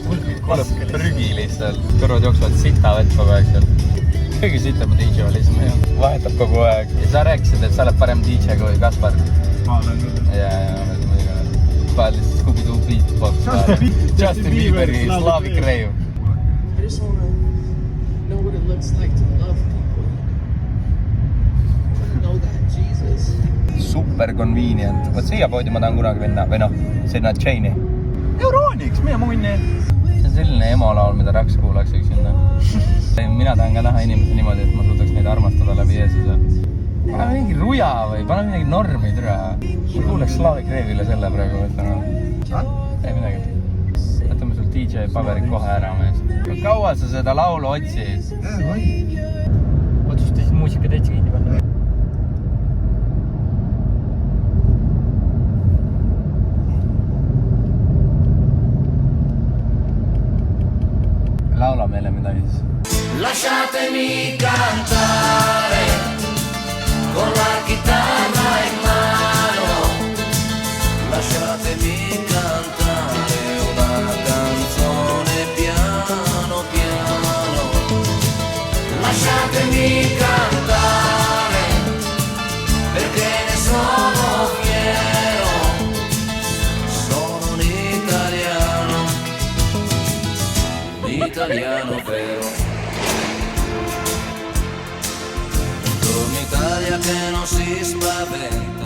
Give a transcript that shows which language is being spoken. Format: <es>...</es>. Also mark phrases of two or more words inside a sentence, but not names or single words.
<et>Kuuleb prügi lihtsalt, kõrvad jooksevad sita vett kogu aeg seal. Kõige sitama DJ oli see, vahetab kogu aeg. Ja sa rääkisid, et sa oled parem DJ kui Kaspar. Ma olen küll. Ja, oled muidugi. Paned lihtsalt Scooby-Doo beatbox. Justin Bieberi Slavic Rave.</et> <en>I just want to know what it looks like to love people. Know that Jesus. Super convenient.</en> <et>Võt siia poodi ma tahan kunagi minna. Või noh, sinna Chaini. Eurooniks, meie munni. See on selline emolaul, mida Raks kuulaks üksinda. Mina tahan ka näha inimesi niimoodi, et ma suudaks neid armastada läbi Jeesuse. Pane mingi ruja või pane midagi normi türa. Ma kuuleks Slavic Rave'ile selle praegu. Ei midagi. Võtame sul DJ paberid kohe ära, mees. Kaua sa seda laulu otsid? Otsustasid muusika täitsa kinni panna. Laula meile midagi siis.</et> <it>Lasciatemi cantare con la chitarra in mano. Lasciatemi cantare una canzone piano piano. Lasciatemi cantare perché ne sono fiero. Sono un italiano. Italiano vero. Italia che non si spaventa.</it>